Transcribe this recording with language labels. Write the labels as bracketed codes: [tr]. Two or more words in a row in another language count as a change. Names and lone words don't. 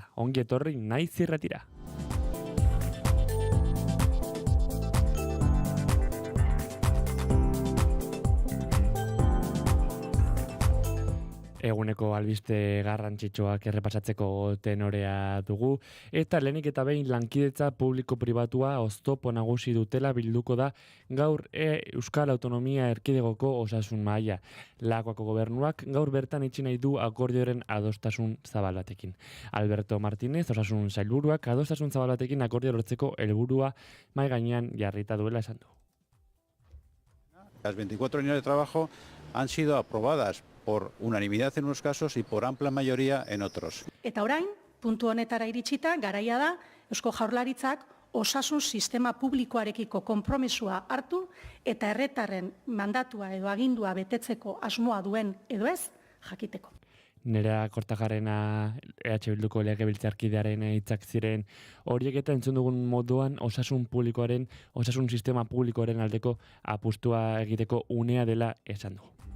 [eu] Ongi etorri naiz irratira. Eguneko albiste garrantzitsuak errepasatzeko tenorea dugu, eta lehenik eta behin lankidetza publiko-pribatua oztopo nagusi dutela bilduko da gaur Euskal Autonomia Erkidegoko osasun mahaia. Lakuako gobernuak gaur bertan itxi nahi du akordioaren adostasun zabal batekin. Alberto Martínez, osasun sailburuak, adostasun zabal batekin akordio lortzeko helburua mahai gainean jarrita duela esan du. [es] Las 24 líneas de trabajo han sido aprobadas por unanimidad en unos casos y por amplia mayoría en otros. [eu] Eta orain, puntu honetara iritsita, garaia da, Eusko Jaurlaritzak osasun sistema publikoarekiko konpromisua hartu eta herritarren mandatua edo agindua betetzeko asmoa duen edo ez, jakiteko. Nerea Kortajarena EH Bilduko legebiltzarkidearen hitzak ziren horiek eta entzun dugun moduan osasun sistema publikoaren aldeko apustua egiteko unea dela esan du.